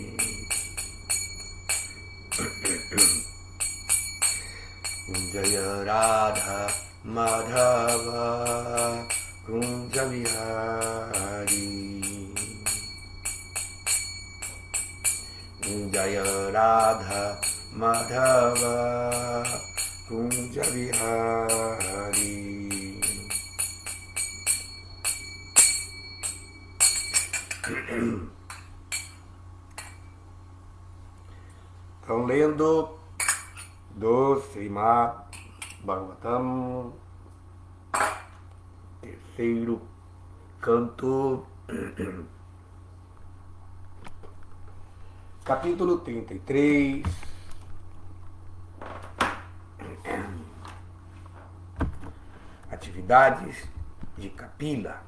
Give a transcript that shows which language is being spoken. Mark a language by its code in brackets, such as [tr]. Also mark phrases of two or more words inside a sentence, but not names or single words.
[sa] Jaya Radha Madhava Kunja Vihari Jaya Radha Madhava Kunja Vihari [pt] Estão lendo do Srimad Bhagavatam, terceiro canto, capítulo 33, atividades de Kapila.